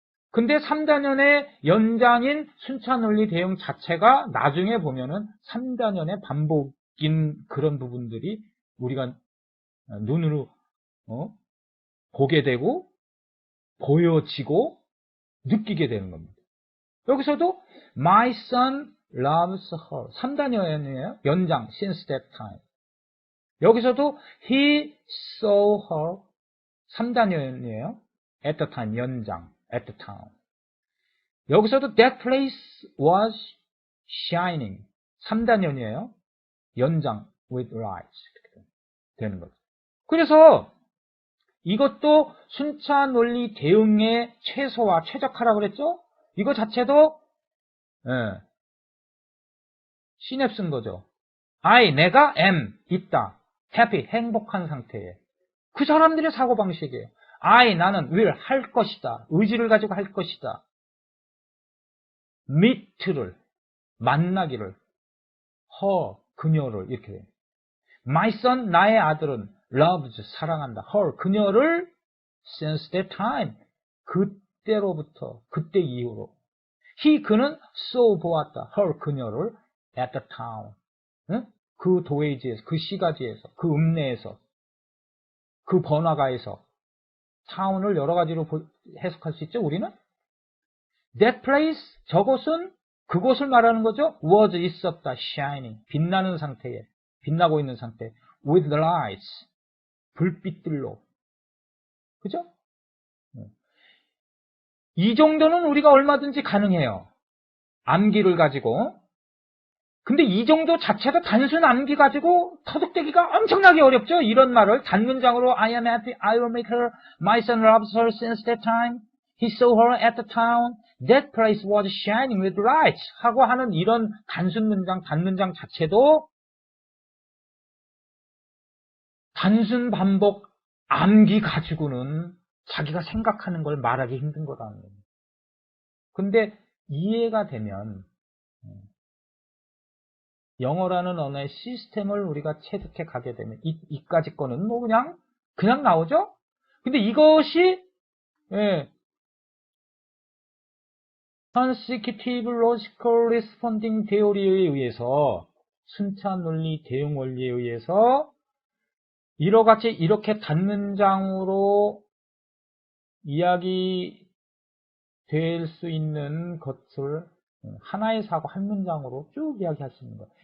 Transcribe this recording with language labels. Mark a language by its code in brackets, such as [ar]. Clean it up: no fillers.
[ko] 근데 3단연의 연장인 순차논리 대응 자체가 나중에 보면은 3단연의 반복인 그런 부분들이 우리가 눈으로 보게 되고 보여지고 느끼게 되는 겁니다. 여기서도 [en] My son loves her. [ko] 3단연이에요. [en] 연장 since that time. [ko] 여기서도 [en] He saw her. [ko] 3단연이에요. [en] At the time. 연장. At the time. [ko] 여기서도 [en] That place was shining. [ko] 3단연이에요. [en] 연장 with light. [ko] 되는 거죠. 그래서 이것도 순차 논리 대응의 최소화, 최적화라고 그랬죠? 이거 자체도 시냅스인 거죠. 내가 am, 있다. happy, 행복한 상태에. 그 사람들의 사고방식이에요. 나는 will, 할 것이다. 의지를 가지고 할 것이다. meet를, 만나기를, her, 그녀를, 이렇게 돼요. [en] My son, [ko] 나의 아들은 [en] loves, [ko] 사랑한다. [en] her, [ko] 그녀를 [en] since that time, [ko] 그때로부터, 그때 이후로. he, 그는 saw, 보았다. [en] her, [ko] 그녀를 [en] at the town, 응? [ko] 그 도회지에서, 그 시가지에서, 그 읍내에서, 그 번화가에서. town을 여러 가지로 해석할 수 있죠, 우리는? [en] that place, [ko] 저곳은, 그곳을 말하는 거죠. was, 있었다. shining, 빛나는 상태에, 빛나고 있는 상태. [en] with the lights, [ko] 불빛들로. 그죠? 이 정도는 우리가 얼마든지 가능해요. 암기를 가지고. 근데 이 정도 자체도 단순 암기 가지고 터득되기가 엄청나게 어렵죠. 이런 말을 단문장으로 [en] I am happy, I will make her, my son loves her since that time, he saw her at the town, that place was shining with lights [ko] 하고 하는 이런 단순 문장, 단문장 자체도 단순 반복 암기 가지고는 자기가 생각하는 걸 말하기 힘든 거라는 거예요. 근데 이해가 되면 영어라는 언어의 시스템을 우리가 체득해 가게 되면 이까지 거는 뭐 그냥 나오죠? 근데 이것이 Consecutive Logical Responding Theory에 의해서 순차 논리 대응 원리에 의해서 이러같이 이렇게 단문장으로 이야기 될 수 있는 것을 하나의 사고 한 문장으로 쭉 이야기할 수 있는 거예요.